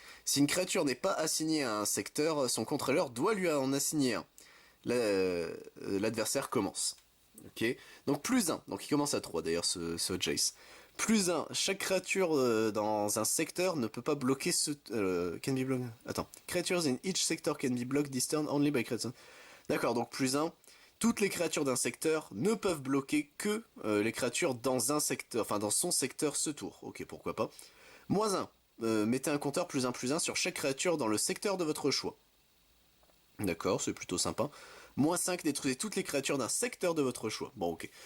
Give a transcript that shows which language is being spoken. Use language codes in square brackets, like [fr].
[fr] Si une créature n'est pas assignée à un secteur, son contrôleur doit lui en assigner un. L'adversaire commence. Ok, donc plus 1, donc il commence à 3 d'ailleurs ce Jace. Plus 1, chaque créature dans un secteur ne peut pas bloquer ce... [en] can be blocked... [fr] Attends. [en] Creatures in each sector can be blocked this turn only by creatures. [fr] D'accord, donc plus 1. Toutes les créatures d'un secteur ne peuvent bloquer que les créatures dans un secteur, enfin dans son secteur ce tour. Ok, pourquoi pas. Moins 1. Mettez un compteur plus 1 sur chaque créature dans le secteur de votre choix. D'accord, c'est plutôt sympa. Moins 5, détruisez toutes les créatures d'un secteur de votre choix. Bon, ok.